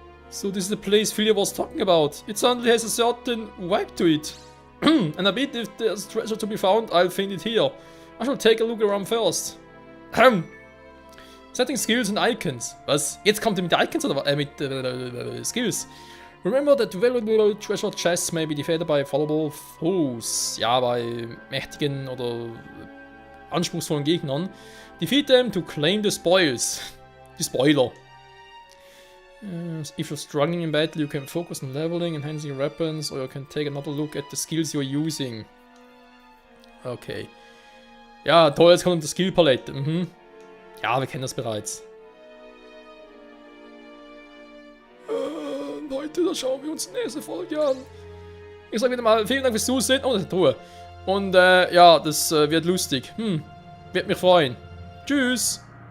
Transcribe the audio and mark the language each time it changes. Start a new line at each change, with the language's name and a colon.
English: So, this is the place Philia was talking about. It certainly has a certain vibe to it. And I bet if there's treasure to be found, I'll find it here. I shall take a look around first. Setting Skills and Icons.
German: Was? Jetzt kommt er mit Icons oder mit Skills?
English: Remember that valuable treasure chests may be defeated by fallible foes.
German: Ja, bei mächtigen oder anspruchsvollen Gegnern.
English: Defeat them to claim the spoils.
German: Die Spoiler.
English: If you're struggling in battle, you can focus on leveling, enhancing your weapons, or you can take another look at the skills you're using. Okay.
German: Ja, toll, jetzt kommt die Skillpalette. Mhm. Ja, wir kennen das bereits. Leute, da schauen wir uns die nächste Folge an. Ich sag wieder mal, vielen Dank fürs Zusehen. Oh, das ist Ruhe. Und ja, das wird lustig. Wird mich freuen. Tschüss.